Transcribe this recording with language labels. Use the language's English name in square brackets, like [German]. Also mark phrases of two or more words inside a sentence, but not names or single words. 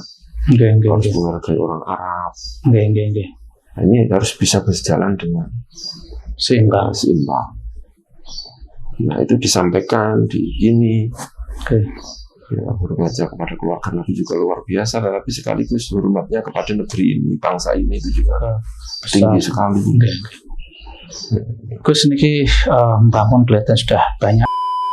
[Indonesian] Harus menghargai orang Arab. Nah, ini harus bisa berjalan dengan seimbang. Nah, itu disampaikan di ini. Ya, hormatnya kepada keluarga Nabi juga luar biasa, tapi sekaligus hormatnya kepada negeri ini, bangsa ini itu juga tinggi sekali. Gus niki Mbah Mun kelihatan sudah banyak